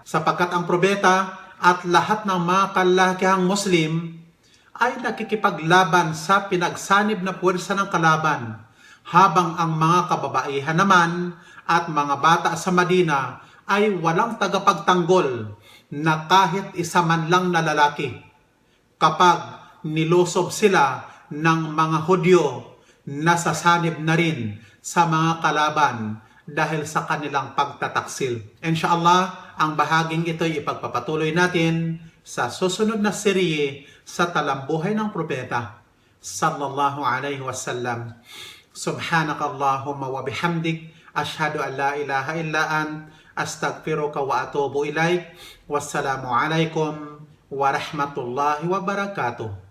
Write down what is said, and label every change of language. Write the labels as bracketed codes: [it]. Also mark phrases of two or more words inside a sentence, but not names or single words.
[tl] Sapagkat ang propeta at lahat ng mga kalakihang Muslim ay nakikipaglaban sa pinagsanib na puwersa ng kalaban, habang ang mga kababaihan naman at mga bata sa Madina ay walang tagapagtanggol na kahit isa man lang na lalaki kapag nilusob sila ng mga Hudyo na sasanib na rin sa mga kalaban dahil sa kanilang pagtataksil. Inshallah, ang bahaging ito ay ipagpapatuloy natin sa susunod na serye sa talambuhay ng propeta [ar] صلى الله عليه وسلم. سبحانك اللهم وبحمدك أشهد أن لا إله إلا أنت أستغفرك وأتوب إليك. والسلام عليكم ورحمة الله وبركاته.